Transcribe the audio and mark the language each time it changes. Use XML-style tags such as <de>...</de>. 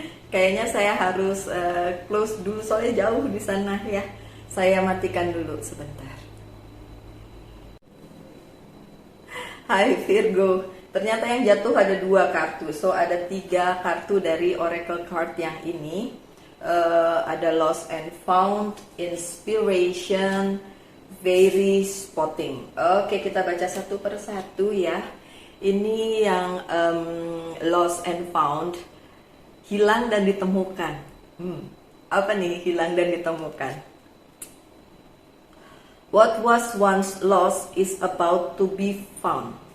<id>Kayaknya saya harus close dulu soalnya jauh di sana ya. Saya matikan dulu sebentar. Hai Virgo. Ternyata yang jatuh ada 2 kartu, so ada 3 kartu dari oracle card yang ini. Ada lost and found, inspiration, very spotting. Oke, kita baca satu per satu ya. Ini yang lost and found, hilang dan ditemukan. Apa nih hilang dan ditemukan?</id> <en>What was once lost is about to be found.</en>